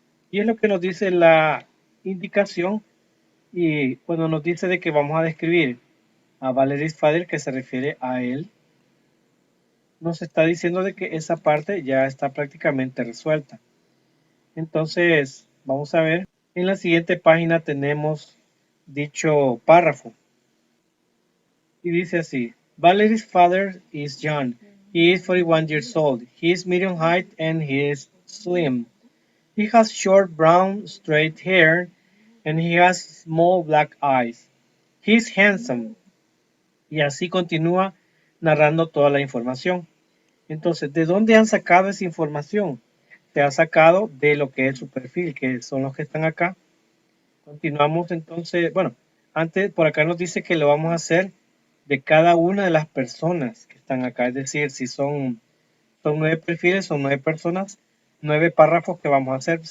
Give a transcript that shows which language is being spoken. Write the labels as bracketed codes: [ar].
[es] Y es lo que nos dice la indicación y cuando nos dice de que vamos a describir a Valerie's father, que se refiere a él, nos está diciendo de que esa parte ya está prácticamente resuelta. Entonces, vamos a ver, en la siguiente página tenemos dicho párrafo y dice así: [en] Valerie's father is John. He is 41 years old. He is medium height and he is slim. He has short brown straight hair and he has small black eyes. He is handsome. [es] Y así continúa narrando toda la información. Entonces, ¿de dónde han sacado esa información? Se ha sacado de lo que es su perfil, que son los que están acá. Continuamos entonces, bueno, antes por acá nos dice que lo vamos a hacer de cada una de las personas que están acá. Es decir, si son 9 perfiles, son 9 personas, 9 párrafos que vamos a hacer.